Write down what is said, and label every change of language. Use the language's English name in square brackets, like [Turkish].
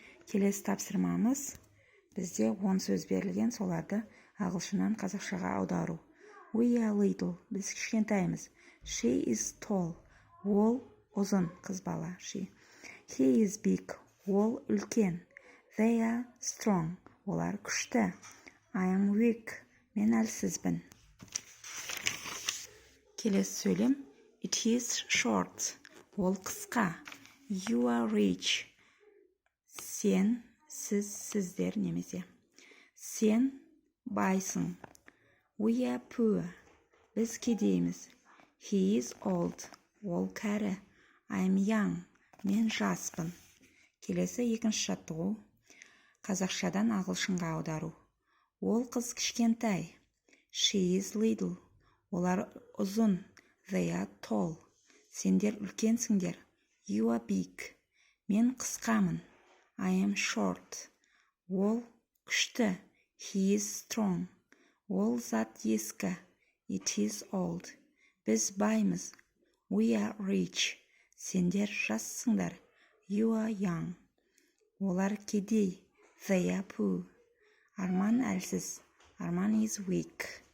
[Kazakh] Келесі тапсырмамыз бізде 10 сөз берілген, соларды ағылшыннан қазақшаға аудару. [English] We are little, [Kazakh] біз кішкентаймыз. [English] She is tall, [Kazakh] ол ұзын, қыз бала. [English] He is big, [Kazakh] ол үлкен. [English] They are strong, [Kazakh] олар күшті. [English] I am weak, [Kazakh] мен әлсізбін. Келесі сөйлем. [English] It is short, [Kazakh] ол қысқа. [English] You are rich, [Kazakh] сен, сіз, сіздер немесе. Сен байсың. [English] We are poor, [Kazakh] біз кедейміз. [English] He is old, [Kazakh] ол кәрі. [English] I am young, [Kazakh] мен жаспын. Келесі екінші жаттығу. Қазақшадан ағылшынға аудару. Ол қыз кішкентай. [English] She is little, [Kazakh] олар ұзын. [English] They are tall, [Kazakh] сендер үлкенсіңдер. [English] You are big, [Kazakh] мен қысқамын. [English] I am short, [Kazakh] ол күшті. [English] He is strong, [Kazakh] ол зат ескі. [English] It is old, [Kazakh] біз баймыз. [English] We are rich, [Kazakh] сендер жассыңдар. [English] You are young, [Kazakh] олар кедей. [English] They are poor, [Kazakh] Арман әлсіз. [English] Арман is weak.